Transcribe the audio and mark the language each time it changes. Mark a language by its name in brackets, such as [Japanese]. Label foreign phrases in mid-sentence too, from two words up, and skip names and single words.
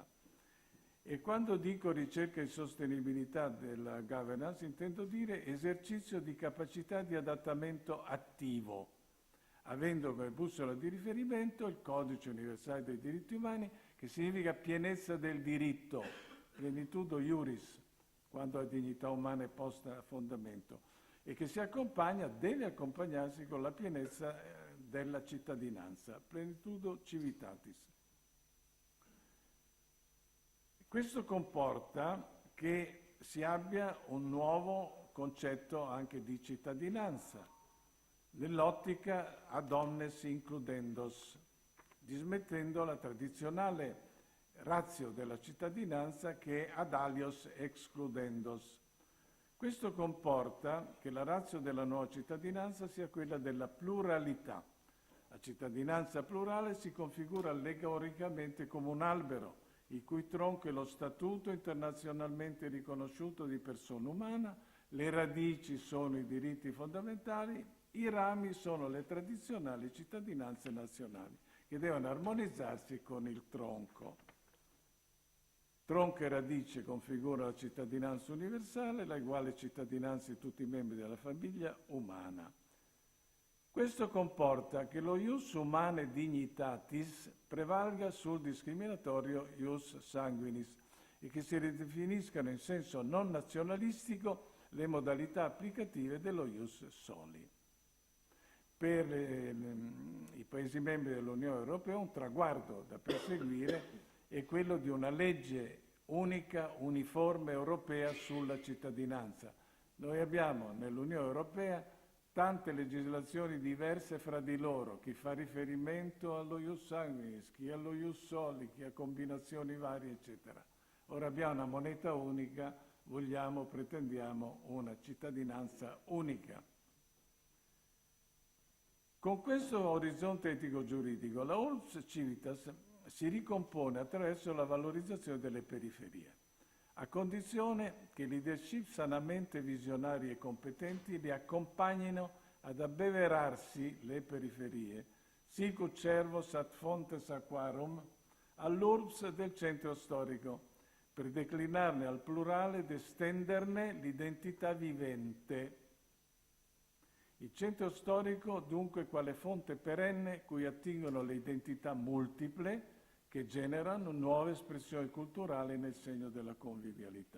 [Italian] E quando dico ricerca di sostenibilità della governance, intendo dire esercizio di capacità di adattamento attivo, avendo come bussola di riferimento il Codice universale dei diritti umani, che significa pienezza del diritto, [Latin] plenitudo iuris, [Italian] quando la dignità umana è posta a fondamento, e che si accompagna, deve accompagnarsi con la pienezza della cittadinanza, [Latin] plenitudo civitatis. [Italian] Questo comporta che si abbia un nuovo concetto anche di cittadinanza, nell'ottica [Latin] ad omnes includendos, [Italian] dismettendo la tradizionale ratio della cittadinanza che è [Latin] ad alios excludendos. [Italian] Questo comporta che la ratio della nuova cittadinanza sia quella della pluralità. La cittadinanza plurale si configura allegoricamente come un albero, il cui tronco è lo statuto internazionalmente riconosciuto di persona umana, le radici sono i diritti fondamentali, i rami sono le tradizionali cittadinanze nazionali, che devono armonizzarsi con il tronco. Tronco e radice configura la cittadinanza universale, la uguale cittadinanza di tutti i membri della famiglia umana. Questo comporta che lo [Latin] ius humanae dignitatis [Italian] prevalga sul discriminatorio [Latin] ius sanguinis [Italian] e che si ridefiniscano in senso non nazionalistico le modalità applicative dello [Latin] ius soli. [Italian] Per i Paesi membri dell'Unione Europea un traguardo da perseguire è quello di una legge unica, uniforme europea sulla cittadinanza. Noi abbiamo nell'Unione Europea tante legislazioni diverse fra di loro, chi fa riferimento allo [Latin] ius sanguinis, [Italian] chi allo [Latin] ius soli, [Italian] chi a combinazioni varie, eccetera. Ora abbiamo una moneta unica, vogliamo, pretendiamo una cittadinanza unica. Con questo orizzonte etico-giuridico, la [Latin] Urbs Civitas [Italian] si ricompone attraverso la valorizzazione delle periferie, a condizione che leadership sanamente visionari e competenti le accompagnino ad abbeverarsi le periferie, [Latin] sicut cervos ad fontes aquarum, [Italian] all'urbs del centro storico, per declinarne al plurale ed estenderne l'identità vivente. Il centro storico dunque quale fonte perenne cui attingono le identità multiple che generano nuove espressioni culturali nel segno della convivialità.